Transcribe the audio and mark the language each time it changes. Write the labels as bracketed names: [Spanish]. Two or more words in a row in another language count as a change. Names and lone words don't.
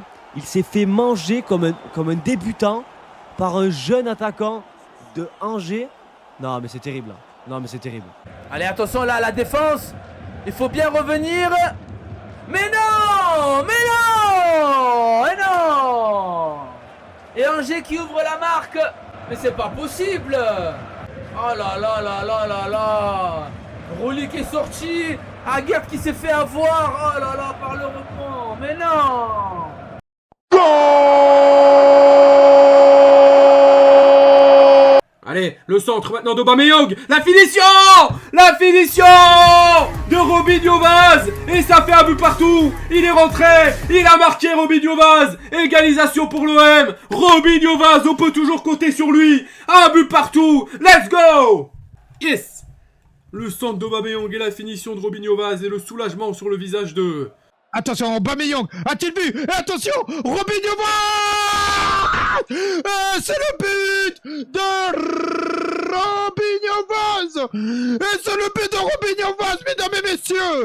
[French] Il s'est fait manger comme un débutant par un jeune attaquant de Angers. Non, mais c'est terrible. Non, mais c'est terrible. Allez, attention là, la défense. Il faut bien revenir. Mais non. Et non. Et Angers qui ouvre la marque. Mais c'est pas possible. Oh là là là là là là. Rouli qui est sorti. Aguerd qui s'est fait avoir. Oh là là, par le rebond. Mais non. Allez, le centre maintenant d'Aubameyang. La finition de Robinho Vaz. Et ça fait un but partout. Il est rentré. Il a marqué Robinho Vaz. Égalisation pour l'OM. Robinho Vaz, on peut toujours compter sur lui. Un but partout. [English] Let's go. Yes. [French] Le centre d'Aubameyang et la finition de Robinho Vaz et le soulagement sur le visage de... Attention, Aubameyang a-t-il vu? Et attention, Robinho Vaz. C'est le but de Robinho Vaz. Et c'est le but de Robinho Vaz, mesdames et messieurs.